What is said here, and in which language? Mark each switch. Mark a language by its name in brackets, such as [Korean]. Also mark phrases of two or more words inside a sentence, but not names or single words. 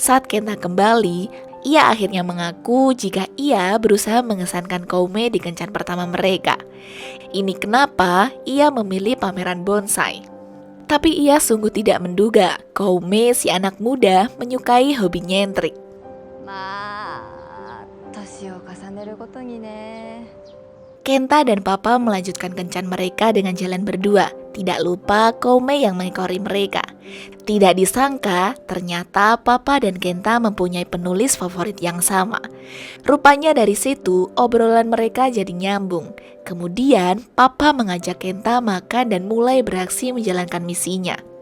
[Indonesian] Saat Kenta kembali, Ia akhirnya mengaku jika ia berusaha mengesankan Koume di kencan pertama mereka. Ini kenapa ia memilih pameran bonsai. Tapi ia sungguh tidak menduga Koume, si anak muda, menyukai hobi nyentrik. [Japanese] まあ年を重ねるごとにね。 [Indonesian] Kenta dan Papa melanjutkan kencan mereka dengan jalan berdua. Tidak lupa Koume yang mengekori mereka. Tidak disangka, ternyata Papa dan Kenta mempunyai penulis favorit yang sama. Rupanya dari situ, obrolan mereka jadi nyambung. Kemudian, Papa mengajak Kenta makan dan mulai beraksi menjalankan misinya.